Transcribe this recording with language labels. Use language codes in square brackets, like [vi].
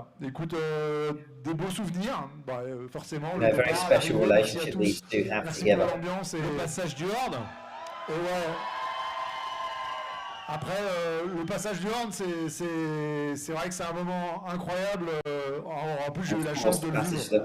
[fr] Des beaux souvenirs, forcément. [en] A very special relationship these two have together. [fr] Le passage du Horn. Et ouais. Après, le passage du Horn, c'est vrai que c'est un moment incroyable. En plus, j'ai eu la chance de le vivre.